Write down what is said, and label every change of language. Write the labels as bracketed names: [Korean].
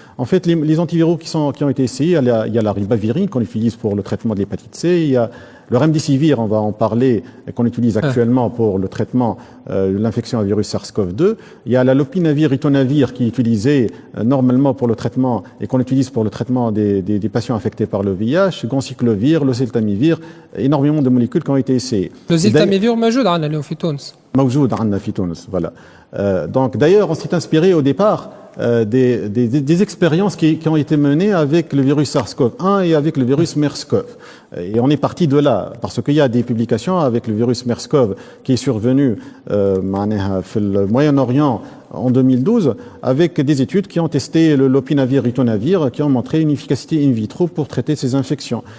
[French] En fait, les antiviraux qui ont été essayés, il y a la ribavirine qu'on utilise pour le traitement de l'hépatite C, il y a le remdesivir, on va en parler, qu'on utilise actuellement pour le traitement de l'infection à virus SARS-CoV-2. Il y a la lopinavir, ritonavir qui est utilisé normalement pour le traitement et qu'on utilise pour le traitement des patients infectés par le VIH, gonciclovir, le ziltamivir, énormément de molécules qui ont été essayées. [Arabic] Le ziltamivir موجود عندنا اليوم في تونس. موجود عندنا في تونس, voilà. [French] Donc d'ailleurs, on s'est inspiré au départ des expériences qui ont été menées avec le virus SARS-CoV-1 et avec le virus MERS-CoV. Et on est parti de là, parce qu'il y a des publications avec le virus MERS-CoV qui est survenu dans le Moyen-Orient en 2012, avec des études qui ont testé le lopinavir, ritonavir, qui ont montré une efficacité in vitro pour traiter ces infections.